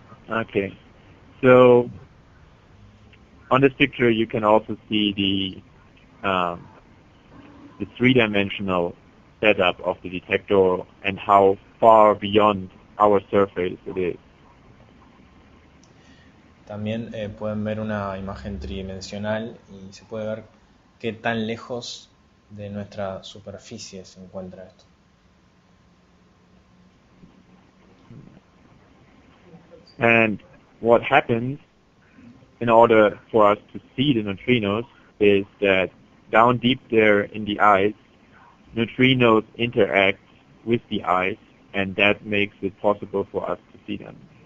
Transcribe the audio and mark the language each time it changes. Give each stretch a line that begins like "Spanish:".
English: Okay, so on this picture you can also see the three-dimensional setup of the detector and how far beyond our surface it is.
Spanish: También pueden ver una imagen tridimensional y se puede ver qué tan lejos de nuestra superficie se encuentra esto.
English: And what happens in order for us to see the neutrinos is that down deep there in the ice, neutrinos interact with the ice, and that makes it possible for us to see them.